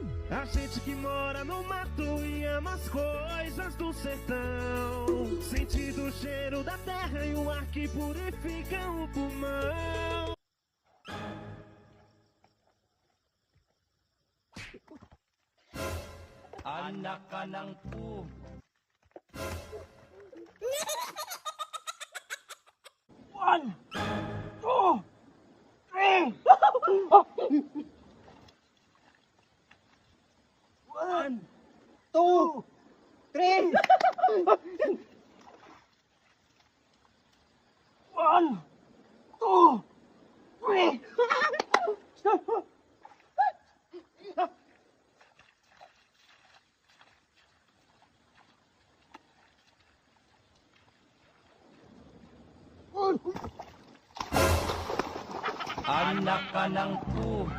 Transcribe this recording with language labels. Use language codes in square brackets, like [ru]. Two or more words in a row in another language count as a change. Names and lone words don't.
[pt] A gente que mora no mato e ama as coisas do sertão, sentindo o cheiro da terra e o ar que purifica o pulmão. [tl] Anak ka ng pu. [en] One, two, three. One, two, three. One, two, three. [tl] Anak ka ng pu.